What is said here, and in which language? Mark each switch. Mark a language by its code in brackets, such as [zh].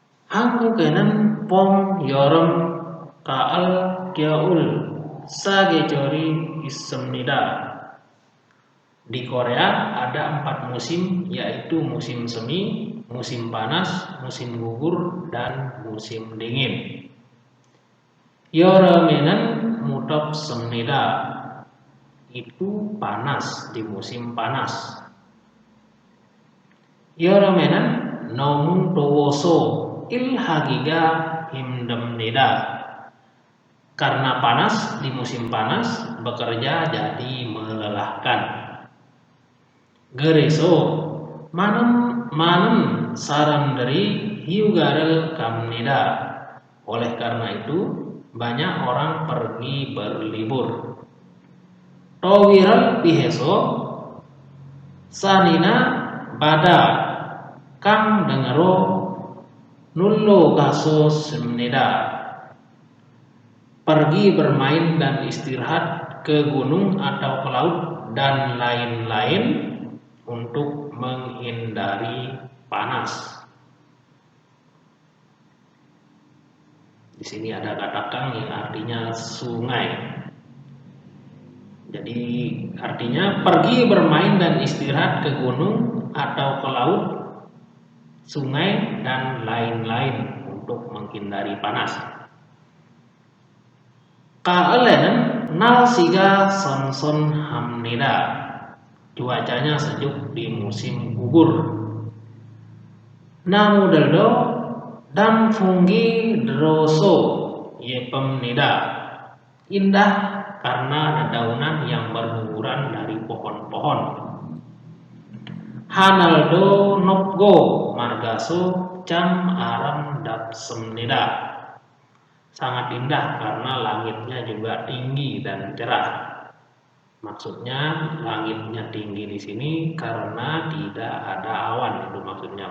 [ko] Hangguke는 봄, 여름, 가을, 겨울 사계절이 있습니다. [id] Di Korea ada 4 musim, yaitu musim semi, musim panas, musim gugur, dan musim dingin. [ko] 여름에는 무덥습니다. [id] Itu panas di musim panas. [ko] 여름에는 너무 더워서 일하기가 힘듭니다. [id] Karena panas di musim panas, bekerja jadi melelahkan. [ko] 그래서 많은 사람들이 휴가를 갑니다. [id] Oleh karena itu, banyak orang pergi berlibur. [ko] 더위를 피해서 산이나 바다, 강 등으로 놀러 갔었습니다. [id] Pergi bermain dan istirahat ke gunung atau ke laut dan lain-lain untuk menghindari panas. Di sini ada kata kang yang artinya sungai. Jadi artinya pergi bermain dan istirahat ke gunung atau ke laut, sungai, dan lain-lain untuk menghindari panas. [ko] 가을에는 날씨가 선선합니다. [id] Cuacanya sejuk di musim gugur. [ko] 나무들도 단풍이 들어서 예쁩니다. [id] Indah karena dedaunan yang berguguran dari pohon-pohon. [ko] 하늘도 높고 맑아서 참 아름답습니다. [id] Sangat indah karena langitnya juga tinggi dan cerah. Maksudnya langitnya tinggi di sini karena tidak ada awan, itu maksudnya.